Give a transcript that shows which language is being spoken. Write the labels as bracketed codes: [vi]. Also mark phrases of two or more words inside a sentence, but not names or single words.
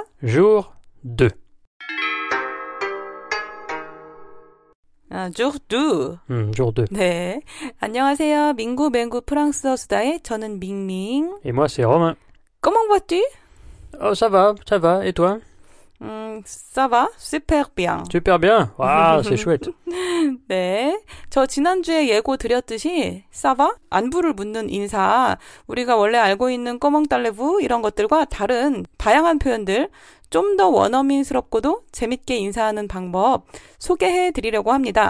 [fr] jour 2. jour 2. jour 2. [ko] 네. 안녕하세요. 민구, 맹구, 프랑스어 수다의 저는 밍밍. [fr] Et moi, c'est Romain. Comment vas-tu? Oh, ça va. Et toi? Ça va? Super bien. Super bien. Waouh, c'est chouette. [ko] 네. 저 지난주에 예고 드렸듯이 사바? 안부를 묻는 인사, 우리가 원래 알고 있는 [fr] comment allez-vous [ko] 이런 것들과 다른 다양한 표현들, 좀 더 원어민스럽고도 재밌게 인사하는 방법 소개해 드리려고 합니다.